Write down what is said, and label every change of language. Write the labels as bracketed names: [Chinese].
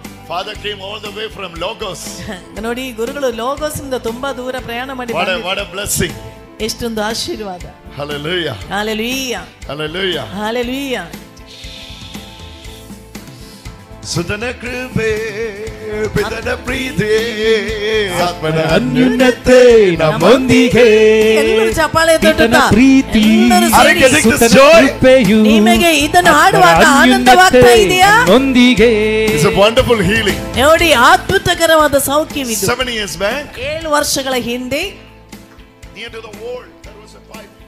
[English] Father came all the way from Logos. [Kannada] ನೋಡಿ, ಗುರುಗಳು logos ಇಂದ ತುಂಬಾ ದೂರ ಪ್ರಯಾಣ ಮಾಡಿ. [English] What a blessing. [Kannada] ಎಷ್ಟೊಂದು ಆಶೀರ್ವಾದ. [English] Hallelujah. Hallelujah. Hallelujah. Hallelujah. [Kannada] ಸುತನ ಕೃಪೆ ಪಿತನ ಪ್ರೀತಿ ಆತ್ಮನ ಅನ್ಯೋನ್ಯತೆ ನಮ್ಮೊಂದಿಗೆ. ಎಲ್ಲರೂ ಚಪ್ಪಾಳೆ ತಟ್ಟುತ್ತಾ ಪ್ರೀತಿ ಸುತನ ಕೃಪೆಯು ನಿಮಗೆ ಇದನ್ನು ಹಾಡುವಾಗ ಆನಂದವಾಗ್ತಾ ಇದೆಯಾ? ನಮ್ಮೊಂದಿಗೆ. [English] It's a wonderful healing. [Kannada] ನೋಡಿ, ಅದ್ಭುತಕರವಾದ ಸೌಖ್ಯವಿದು. [English] 7 years back. [Kannada] 7 ವರ್ಷಗಳ ಹಿಂದೆ [English] near to the wall there was a pipe.